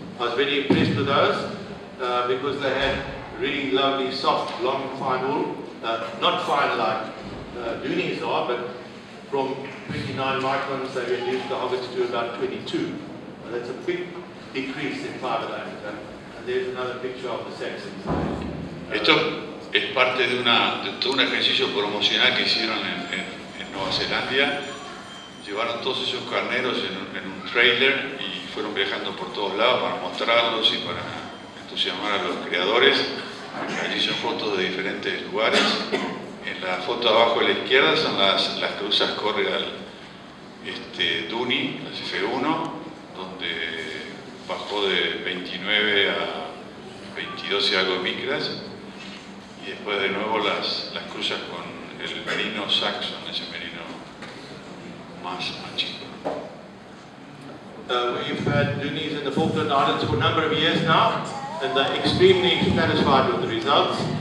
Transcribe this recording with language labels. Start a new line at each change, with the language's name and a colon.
English: I was very impressed with those because they had really lovely, soft, long, fine wool. Not fine like Dohnes are, but from 29 microns they reduced the hoggets to about 22. That's a big decrease in fiber diameter. And there's another picture of the Saxons.
Spanish: Esto es parte de todo un ejercicio promocional que hicieron en Nueva Zelanda. Llevaron todos esos carneros en un trailer y fueron viajando por todos lados para mostrarlos y para entusiasmar a los criadores. Allí son fotos de diferentes lugares. En la foto abajo a la izquierda son las cruzas Corriedale Dohne, las F1, donde bajó de 29 a 22 y algo de micras. Y después de nuevo las cruzas con el merino saxon, ese merino más chico.
English: We've had Dohnes in the Falkland Islands for a number of years now, and they're extremely satisfied with the results.